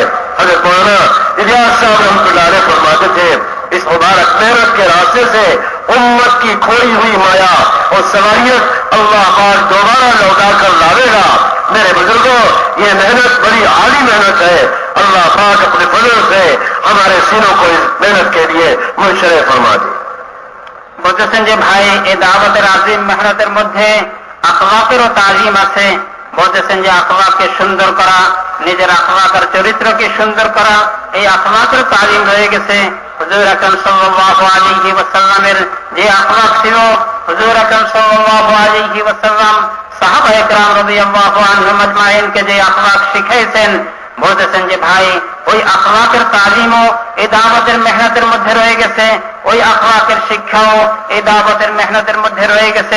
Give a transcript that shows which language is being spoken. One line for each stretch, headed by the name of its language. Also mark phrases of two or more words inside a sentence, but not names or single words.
Urdu: حضرت مولانا الیاس صاحب
Arabic: رحمۃ اللہ علیہ
Urdu: فرماتے تھے، اس مبارک محنت کے راستے سے امت کی کھوئی ہوئی مایا اور صلاحیت اللہ پاک دوبارہ لوٹا کر لاوے گا۔ میرے بزرگوں، یہ محنت بڑی عالی محنت ہے۔ اللہ پاک اپنے فضل سے ہمارے سینوں کو اس محنت کے لیے منشرح فرما دے۔
Bangla: বলতেছেন যে ভাই, এই দাওয়াতের আজিম মেহনতের মধ্যে আখলাকেরও তালিম আছে। বলতেছেন যে আখলাককে সুন্দর করা, নিজের আখলাক আর চরিত্রকে সুন্দর করা, এই আখলাকের তালিম রয়ে গেছে। হুজুর আকরাম
Arabic: صلى الله عليه وسلم
Bangla: যে আখলাক ছিল, হুজুর আকরাম
Arabic: صلى الله عليه وسلم
Bangla: সাহাবায়ে কেরাম
Arabic: رضي الله عنهم أجمعين
Bangla: যে আখলাক শিখাইছেন, বলতেছেন যে ভাই, ওই আখলাকের তালিমও এই দাওয়াতের মেহনতের মধ্যে রয়ে গেছে, ওই আখলাকের শিক্ষাও এই দাওয়াতের মেহনতের মধ্যে রয়ে গেছে।